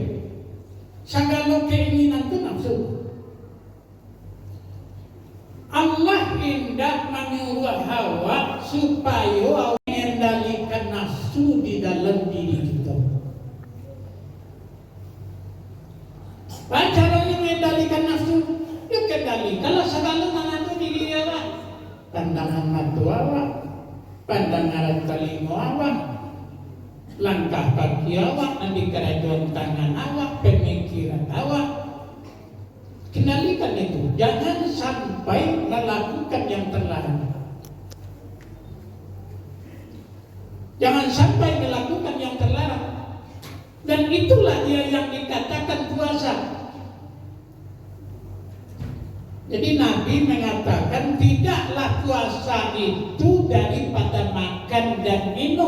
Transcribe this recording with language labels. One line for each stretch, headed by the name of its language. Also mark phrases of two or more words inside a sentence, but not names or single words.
Indonesian: Segala keinginan itu nafsu. Allah hendak menyuruh Hawa supaya mengendalikan nafsu di dalam diri kita. Caranya mengendalikan nafsu, ya kendali. Kalau segala mengandung diri awak, pandangan mata awak, pandangan telinga awak, langkah kaki awak, nanti kerajaan tangan awak, pemikiran awak. Kendalikan itu. Jangan sampai melakukan yang terlarang. Jangan sampai melakukan yang terlarang. Dan itulah dia yang dikatakan puasa. Jadi Nabi mengatakan tidaklah puasa itu daripada makan dan minum.